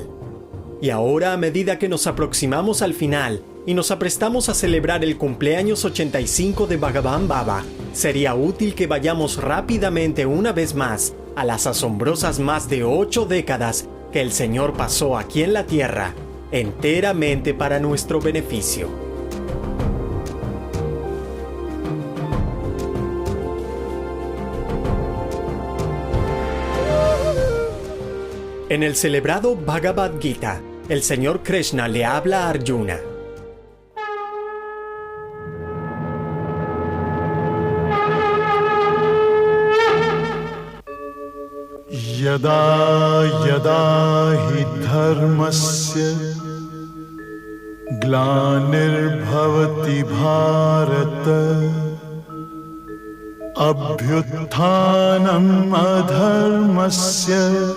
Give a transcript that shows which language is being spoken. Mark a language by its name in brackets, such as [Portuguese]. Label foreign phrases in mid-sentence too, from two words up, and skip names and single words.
[Spanish] Y ahora, a medida que nos aproximamos al final y nos aprestamos a celebrar el cumpleaños 85 de Bhagavan Baba, sería útil que vayamos rápidamente una vez más a las asombrosas más de 8 décadas que el Señor pasó aquí en la Tierra, enteramente para nuestro beneficio. En el celebrado Bhagavad Gita, el Señor Krishna le habla a Arjuna. [Sanskrit] Yada yada hi dharmasya glanir-bhavati bharata abhyutthanam adharmasya